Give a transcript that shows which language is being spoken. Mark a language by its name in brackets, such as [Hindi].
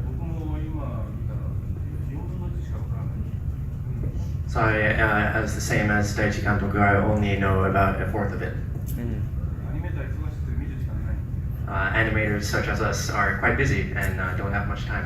[Japanese] 僕も今見たら4分の1しかわからない。 [English] So as the same as Daichi Kantoku, I only know about a fourth of it. [Japanese] アニメーター忙しくて見る時間ない。 [English] Animators such as us are quite busy and don't have much time